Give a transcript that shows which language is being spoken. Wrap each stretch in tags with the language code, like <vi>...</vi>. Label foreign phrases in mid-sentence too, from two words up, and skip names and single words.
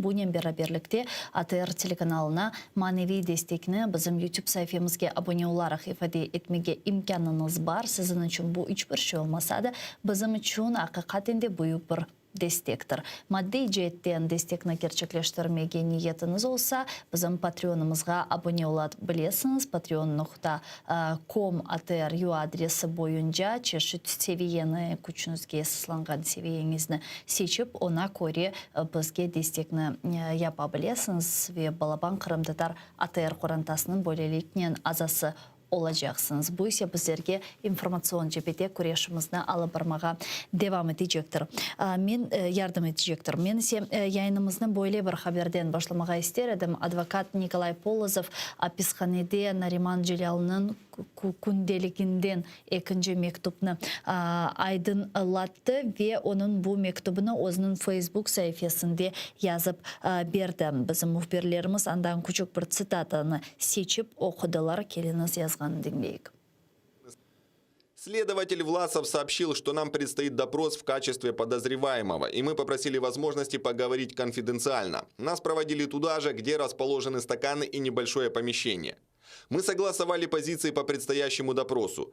<crh>Bunun beraberlikte ATR telekanalına manevi destekini bizim YouTube sayfamızga abone olarak ifade etmege imkanınız var. Sizin için bu hiçbir şey olmasa da bizim için hakikaten de büyük bir destektir. Maddi cihetten destekni gerçekleştirmege niyetiniz olsa bizim Patreon'ımızga abone olabilirsiniz. patreon.com atr.ru adresi boyunca çeşit seviyeni, gücünüzge sıslangan seviyenizni seçip ona göre bizge destekni yapabilirsiniz ve Balaban Kırım Tatar ATR Korantasının böylelikten azası olacaksınız. Bu ise bizlerge informasyon cebede kuryaşımızda alıp barmağa devam edecektir. Yardım edecektir. Men ise yayınımızdan böyle bir haberden başlamağa isterim. Advokat Nikolay Polozov hapishanede Nariman Celal'nın kundeliginden ikinci mektubunu aydınlattı ve onun bu mektubunu özünün Facebook sayfasında yazıp berdi. Bizim muhbirlerimiz andan küçük bir citatını seçip okudular. Keliniz yazganı dinleyik.</crh> <ru>Следователь Власов сообщил, что нам предстоит допрос в качестве подозреваемого, и мы попросили возможности поговорить конфиденциально. Нас проводили туда же, где расположены стаканы и небольшое помещение. Мы согласовали позиции по предстоящему допросу.</ru>